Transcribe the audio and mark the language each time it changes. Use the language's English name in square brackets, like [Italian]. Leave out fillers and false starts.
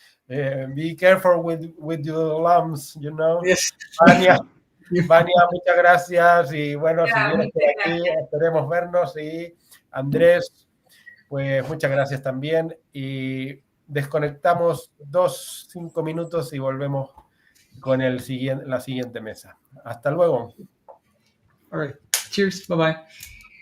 [English] Be careful with your lumps, you know. Yes. [Spanish] Vania, muchas gracias. Y bueno, si vienes por aquí, esperemos vernos y Andrés, pues muchas gracias también. Y desconectamos 5 minutos y volvemos con la siguiente mesa. Hasta luego. [English] All right. Cheers. Bye-bye.